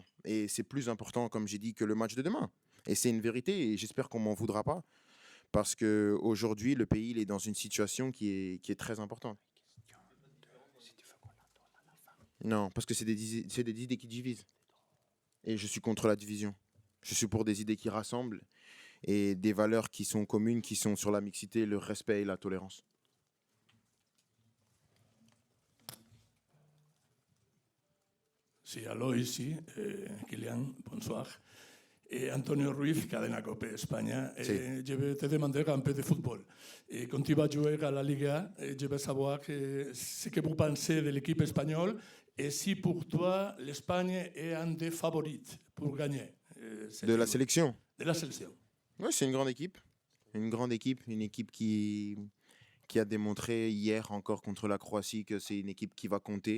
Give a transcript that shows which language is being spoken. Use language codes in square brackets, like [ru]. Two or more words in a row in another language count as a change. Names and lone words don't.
[fr] Et c'est plus important, comme j'ai dit, que le match de demain. Et c'est une vérité, et j'espère qu'on m'en voudra pas, parce qu'aujourd'hui, le pays il est dans une situation qui est très importante. Non, parce que c'est des idées qui divisent. Et je suis contre la division. Je suis pour des idées qui rassemblent et des valeurs qui sont communes, qui sont sur la mixité, le respect et la tolérance. [es] Sí, Alois, sí. [fr] Kylian, bonsoir. [es] Antonio Ruiz, Cadena COPE España. Sí. [fr] Je vais te demander un peu de football. Quand tu vas jouer à la Liga, je veux savoir ce que vous pensez de l'équipe espagnole et si pour toi l'Espagne est un des favoris pour gagner. De la sélection? De la sélection. Oui, c'est une grande équipe. Une équipe qui a démontré hier encore contre la Croatie que c'est une équipe qui va compter.